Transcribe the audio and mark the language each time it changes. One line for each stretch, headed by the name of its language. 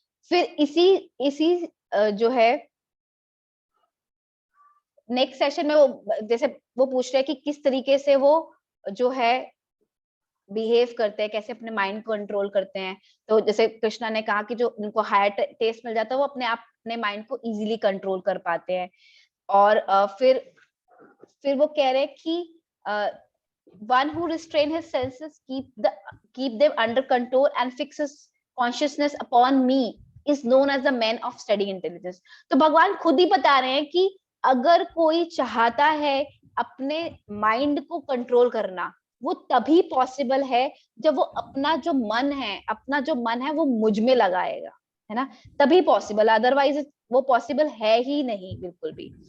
Hindi: फिर इसी इसी जो है नेक्स्ट सेशन में वो जैसे वो पूछ रहे हैं कि किस तरीके से वो जो है बिहेव करते हैं, कैसे अपने माइंड को कंट्रोल करते हैं। तो जैसे कृष्णा ने कहा कि जो उनको हायर टेस्ट मिल जाता है वो अपने आप अपने माइंड को इजीली कंट्रोल कर पाते हैं। और फिर वो कह रहे हैं कि
English: one who restrain his senses keep them under control and fixes consciousness upon me is known as the man of steady intelligence।
Hindi: तो भगवान खुद ही बता रहे हैं कि अगर कोई चाहता है अपने माइंड को कंट्रोल करना, वो तभी पॉसिबल है जब वो अपना जो मन है वो मुझ में लगाएगा, है ना, तभी पॉसिबल, अदरवाइज वो पॉसिबल है ही नहीं बिल्कुल भी।